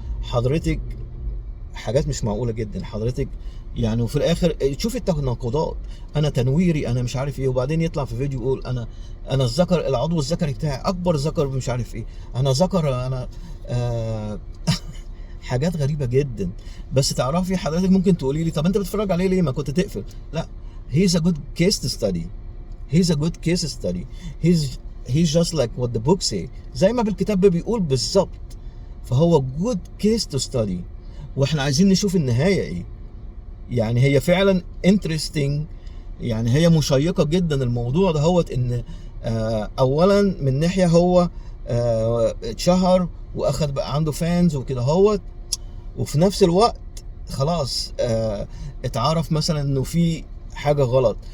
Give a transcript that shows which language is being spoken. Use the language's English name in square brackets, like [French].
[Arabic] حضرتك حاجات مش معقوله جدا حضرتك يعني. وفي الاخر تشوف التناقضات، انا تنويري، انا مش عارف ايه، وبعدين يطلع في فيديو يقول انا الذكر، العضو الذكري بتاعي اكبر ذكر مش عارف ايه، انا ذكر، انا حاجات غريبه جدا. بس تعرفي حضرتك ممكن تقولي لي طب انت بتتفرج عليه ليه، ما كنت تقفل. لا، [English] he's a good case to study. he's a good case to study. he's just like what the book say، [Arabic] زي ما بالكتاب بيقول بالظبط. فهو [English] good case to study، [Arabic] واحنا عايزين نشوف النهايه ايه. يعني هي فعلا interesting، يعني هي مشيقه جدا الموضوع ده. هو ان اولا من ناحيه هو اتشهر واخد بقى عنده فانز وكده هو، وفي نفس الوقت خلاص اتعرف مثلا انه في حاجه غلط.